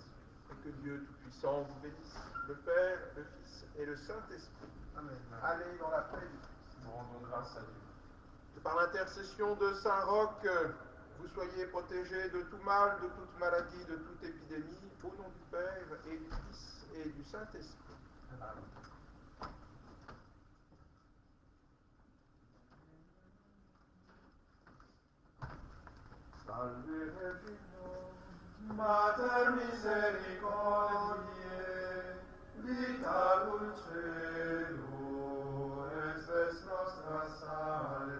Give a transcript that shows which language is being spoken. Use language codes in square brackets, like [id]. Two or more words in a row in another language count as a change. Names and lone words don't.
[fr] Et que Dieu Tout-Puissant vous bénisse, le Père, le Fils et le Saint-Esprit. Amen. Allez dans la paix du Christ. Nous rendons grâce à Dieu. Que par l'intercession de Saint Roch, vous soyez protégés de tout mal, de toute maladie, de toute épidémie, au nom du Père et du Fils et du Saint-Esprit. Amen. [la] Salve Regina, Mater misericordiae, vita dulcedo, es nostra salve.